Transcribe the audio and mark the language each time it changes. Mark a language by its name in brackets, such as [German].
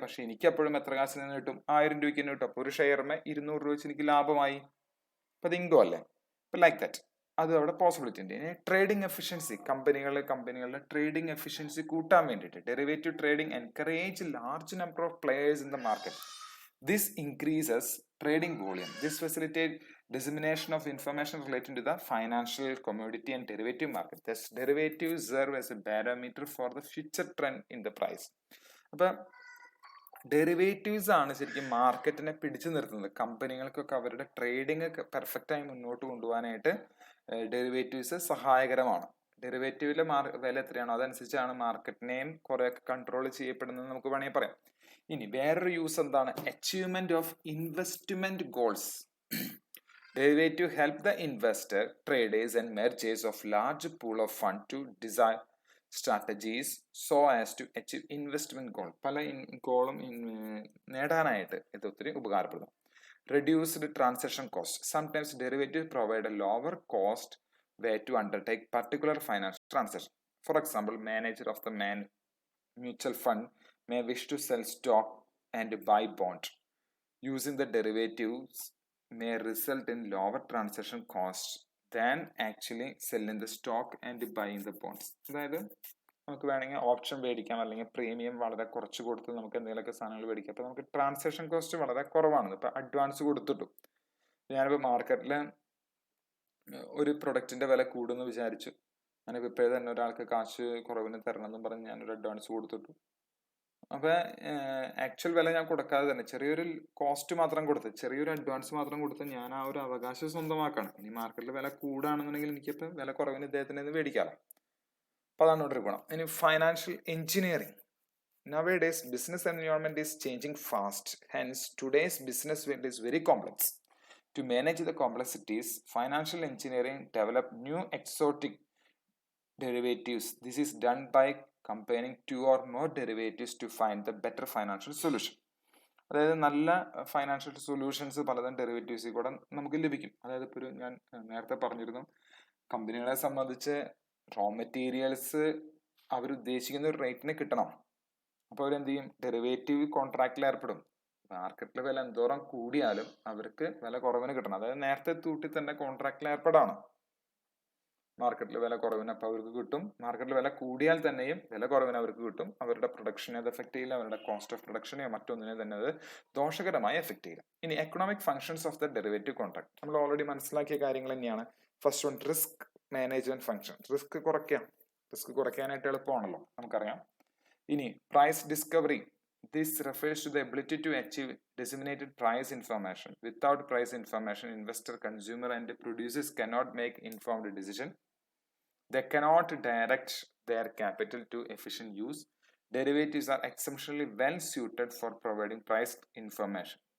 [Malayalam] പക്ഷെ എനിക്ക് എപ്പോഴും എത്ര കാശിൽ നിന്ന് കിട്ടും? 1000 രൂപയ്ക്ക് തന്നെ കിട്ടും. അപ്പോൾ ഒരു ഷെയറിന് 200 രൂപ വെച്ച് എനിക്ക് ലാഭമായി. അപ്പൊ അത് ഇൻകം അല്ലേ? [English] അപ്പൊ like that, [Malayalam] അത് അവിടെ പോസിബിലിറ്റി ഉണ്ട്. [English] ഇനി trading efficiency, [Malayalam] കമ്പനികളുടെ ട്രേഡിംഗ് എഫിഷ്യൻസി കൂട്ടാൻ വേണ്ടിയിട്ട് [English] Derivative trading encourage large number of players in the market. This increases trading volume. This facilitates dissemination of information relating to the financial, commodity and derivative market. Thus, derivatives serve as a barometer for the future trend in the price. [Malayalam] അപ്പോൾ derivatives ആണ് ശരിക്കും മാർക്കറ്റിനെ പിടിച്ചു നിർത്തുന്നത്. കമ്പനികൾക്കൊക്കെ അവരുടെ trading പെർഫെക്റ്റായി മുന്നോട്ട് കൊണ്ടുപോകാനായിട്ട് derivatives സഹായകരമാണ്. ഡെറിവേറ്റീവിലെ വില എത്രയാണോ അതനുസരിച്ചാണ് മാർക്കറ്റിനെയും കുറെയൊക്കെ കൺട്രോൾ ചെയ്യപ്പെടുന്നത് നമുക്ക് വേണമെങ്കിൽ പറയാം. ഇനി വേറൊരു യൂസ് എന്താണ്? [English] Achievement of investment goals. Derivative help the investor, traders and mergers of large pool of fund to desire strategies so as to achieve investment goal. [Malayalam] പല ഗോളും നേടാനായിട്ട് ഇത് ഒത്തിരി ഉപകാരപ്പെടുന്നു. [English] Reduced transaction cost. Sometimes derivative provide a lower cost way to undertake particular financial transaction. For example, manager of the mutual fund may wish to sell stock and buy bond. Using the derivatives may result in lower transaction costs than actually selling the stock and buying the bonds. [Malayalam] അതായത് നമുക്ക് വേണമെങ്കിൽ option മേടിക്കാം, അല്ലെങ്കിൽ premium വളരെ കുറച്ച് കൊടുത്ത് നമുക്ക് എന്തെങ്കിലുമൊക്കെ സാധനങ്ങൾ മേടിക്കാം. അപ്പോൾ നമുക്ക് ട്രാൻസാക്ഷൻ കോസ്റ്റ് വളരെ കുറവാണ്. ഇപ്പം അഡ്വാൻസ് കൊടുത്തിട്ടു. ഞാനിപ്പോൾ മാർക്കറ്റിൽ ഒരു പ്രൊഡക്റ്റിന്റെ വില കൂടുമെന്ന് വിചാരിച്ചു. ഞാനിപ്പോൾ ഇപ്പോഴേ തന്നെ ഒരാൾക്ക് കാശ് കുറവിന് തരണം എന്നും പറഞ്ഞ് ഞാനൊരു അഡ്വാൻസ് കൊടുത്തിട്ടു. അപ്പൊ ആക്ച്വൽ വില ഞാൻ കൊടുക്കാതെ തന്നെ ചെറിയൊരു കോസ്റ്റ് മാത്രം കൊടുത്ത്, ചെറിയൊരു അഡ്വാൻസ് മാത്രം കൊടുത്ത് ഞാൻ ആ ഒരു അവകാശം സ്വന്തമാക്കാണ്. ഇനി മാർക്കറ്റിൽ വില കൂടുകയാണെന്നുണ്ടെങ്കിൽ എനിക്കിപ്പോൾ വില കുറവിന് ഇദ്ദേഹത്തിന് ഇത് മേടിക്കാമല്ലോ. അപ്പൊ അതാണ് ഇവിടെ ഒരു ഗുണം. ഇനി financial engineering. [English] Nowadays, business environment is changing fast. Hence, today's business world is very complex. To manage the complexities, financial engineering develop new exotic derivatives. This is done by comparing 2 or more derivatives to find the better financial solution. [Malayalam] അതായത് നല്ല financial solutions പലതരം ഡെറിവേറ്റീവ്സിൽ കൂടെ നമുക്ക് ലഭിക്കും. അതായത് ഇപ്പോൾ ഞാൻ നേരത്തെ പറഞ്ഞിരുന്നു, കമ്പനികളെ സംബന്ധിച്ച് റോ മെറ്റീരിയൽസ് അവരുദ്ദേശിക്കുന്ന ഒരു റേറ്റിന് കിട്ടണം. അപ്പോൾ അവരെന്ത് ചെയ്യും? ഡെറിവേറ്റീവ് കോൺട്രാക്റ്റിൽ ഏർപ്പെടും. മാർക്കറ്റിലെ വില എന്തോരം കൂടിയാലും അവർക്ക് വില കുറവിന് കിട്ടണം. അതായത് നേരത്തെ തൂട്ടി തന്നെ കോൺട്രാക്റ്റിൽ ഏർപ്പെടാണ്. മാർക്കറ്റിൽ വില കുറവിന് അപ്പോൾ അവർക്ക് കിട്ടും. മാർക്കറ്റിൽ വില കൂടിയാൽ തന്നെയും വില കുറവിന് അവർക്ക് കിട്ടും. അവരുടെ പ്രൊഡക്ഷനെ അത് എഫക്ട് ചെയ്യില്ല, അവരുടെ കോസ്റ്റ് ഓഫ് പ്രൊഡക്ഷനെയോ മറ്റൊന്നിനെ തന്നെ അത് ദോഷകരമായി എഫക്ട് ചെയ്യില്ല. ഇനി [English] economic functions of the derivative contract [Malayalam] നമ്മൾ ഓൾറെഡി മനസ്സിലാക്കിയ കാര്യങ്ങൾ തന്നെയാണ്. [English] First one, risk management function. [Malayalam] Risk കുറയ്ക്കാനായിട്ട് എളുപ്പമാണല്ലോ, നമുക്കറിയാം. ഇനി price discovery. [English] This refers to the ability to achieve disseminated price information. Without price information, investor, consumer, and producers cannot make informed decision. They cannot direct their capital to efficient use. Derivatives are exceptionally well suited for providing price information.